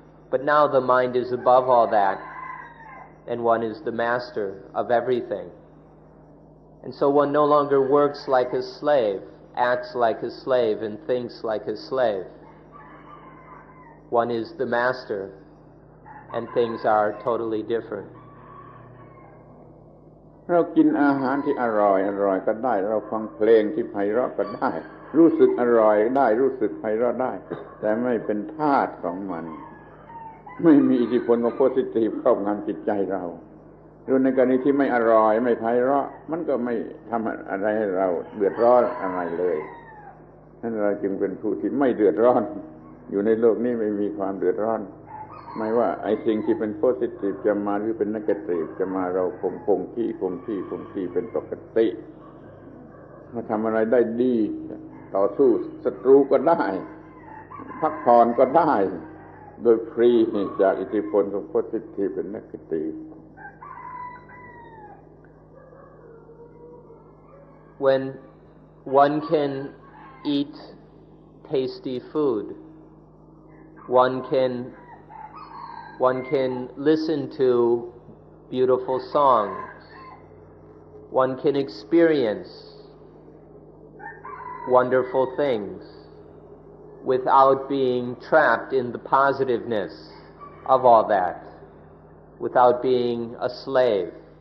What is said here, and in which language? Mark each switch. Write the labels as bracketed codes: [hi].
[en] But now the mind is above all that, and one is the master of everything. And so one no longer works like a slave, acts like a slave, and thinks like a slave. One is the master, and things are totally different. [th] เรากินอาหารที่อร่อยก็ได้เราฟังเพลงที่ไพเราะก็ได้รู้สึกอร่อยได้รู้สึกไพเราะได้แต่ไม่เป็นทาสของมัน ไม่มีอิทธิพลของ positive ครอบงำจิตใจเราหรือในกรณีที่ไม่อร่อยไม่ไพเราะมันก็ไม่ทำอะไรให้เราเดือดร้อนอะไรเลยนั่นเราจึงเป็นผู้ที่ไม่เดือดร้อนอยู่ในโลกนี้ไม่มีความเดือดร้อนไม่ว่าไอ้สิ่งที่เป็น positive จะมาหรือเป็น negative จะมาเราคงที่เป็นปกติมาทำอะไรได้ดีต่อสู้ศัตรูก็ได้พักผ่อนก็ได้ โดยฟรีจากอิทธิพลของ positive และ negative. [en] When one can eat tasty food, one can listen to beautiful songs, one can experience wonderful things without being trapped in the positiveness of all that, without being a slave.